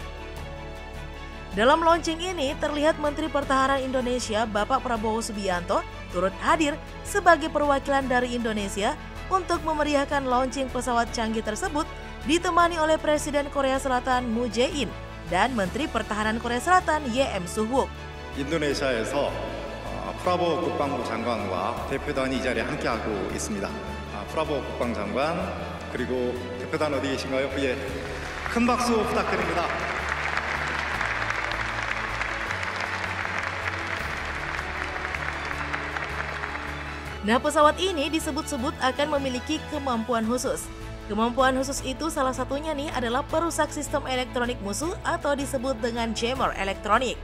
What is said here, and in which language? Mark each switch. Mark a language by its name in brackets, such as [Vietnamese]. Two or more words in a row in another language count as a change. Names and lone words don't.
[Indonesian] Dalam launching ini terlihat Menteri Pertahanan Indonesia Bapak Prabowo Subianto turut hadir sebagai perwakilan dari Indonesia untuk memeriahkan launching pesawat canggih tersebut ditemani oleh Presiden Korea Selatan Moon Jae-in dan Menteri Pertahanan Korea Selatan Ye Im-suwook. [Korean] 인도네시아에서 프라보 국방부 장관과 대표단이 이 자리에 함께하고 있습니다. 프라보 국방장관 그리고 대표단 어디 계신가요? 예, 큰 박수 부탁드립니다. [Indonesian] Nah, pesawat ini disebut-sebut akan memiliki kemampuan khusus. Kemampuan khusus itu salah satunya nih adalah perusak sistem elektronik musuh atau disebut dengan jammer elektronik.